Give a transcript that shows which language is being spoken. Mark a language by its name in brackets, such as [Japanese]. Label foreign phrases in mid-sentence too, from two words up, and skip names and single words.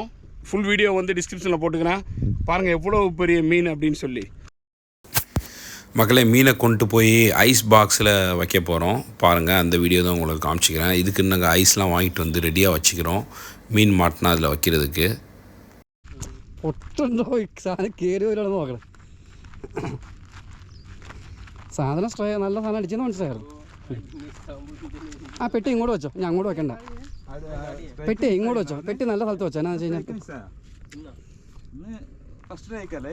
[English] full video [Tamil] வந்து டிஸ்கிரிப்ஷனில் போட்டுக்கிறேன் பாருங்கள் எவ்வளோ பெரிய மீன் அப்படின்னு சொல்லி. மக்களே மீனை கொண்டு போய் [English] ice boxil [Tamil] வைக்க போகிறோம் பாருங்கள். அந்த வீடியோ தான் உங்களுக்கு காமிச்சிக்கிறேன். இதுக்கு நாங்கள் ஐஸ்லாம் வாங்கிட்டு வந்து ரெடியாக வச்சுக்கிறோம் மீன் மாட்டினா அதில் வைக்கிறதுக்கு. [Malayalam] പൊട്ടുണ്ടോ ഈ സാധനം കയറി വരുവാണെന്ന് നോക്കണം. സാധനം സ്ട്രേ നല്ല സാധനം അടിച്ചെന്ന് മനസ്സിലായിരുന്നു. ആ പെട്ടി ഇങ്ങോട്ട് വെച്ചോ, ഞാൻ അങ്ങോട്ട് വെക്കണ്ട. പെട്ടി ഇങ്ങോട്ട് വെച്ചോ, പെട്ടി നല്ല സ്ഥലത്ത് വെച്ചോ. എന്നാ വെച്ച് കഴിഞ്ഞാൽ ഫസ്റ്റ് കഴിക്കല്ലേ